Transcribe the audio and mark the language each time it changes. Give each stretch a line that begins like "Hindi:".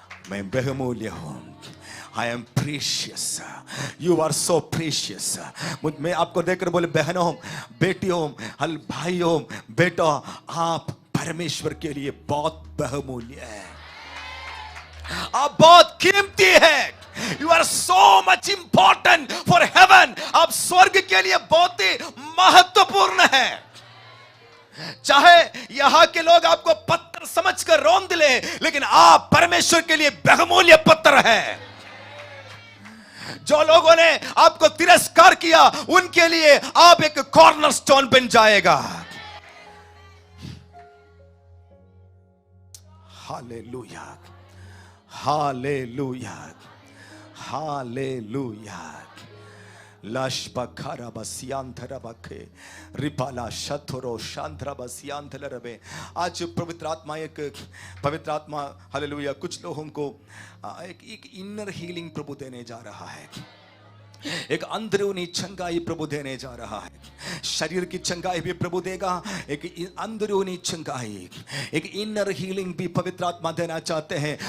Hindi: मैं बहुमूल्य हूं.
English: I am precious. You are so precious.
Hindi: मैं आपको देखकर बोले बहनों, बेटियों, भाइयों, बेटा, आप परमेश्वर के लिए बहुत बहुमूल्य है. आप बहुत कीमती है.
English: You are so much important for heaven.
Hindi: आप स्वर्ग के लिए बहुत ही महत्वपूर्ण है. चाहे यहां के लोग आपको पत्थर समझकर रौंद ले, लेकिन आप परमेश्वर के लिए बहुमूल्य पत्थर है. जो लोगों ने आपको तिरस्कार किया उनके लिए आप एक कॉर्नरस्टोन बन जाएगा. हालेलुया. हालेलुया. हालेलुया. लाशबखारा बसियांधरा बखे रिपाला शथरो शांधरा बसियांधला रबे. आज पवित्र आत्मा हालेलुया कुछ लोगों को एक इनर हीलिंग प्रभु देने जा रहा है. एक अंदरूनी चंगाई प्रभु देने जा रहा है। शरीर की चंगाई भी प्रभु देगा, एक अंदरूनी चंगाई, एक इनर हीलिंग भी पवित्र आत्मा देना चाहते हैं।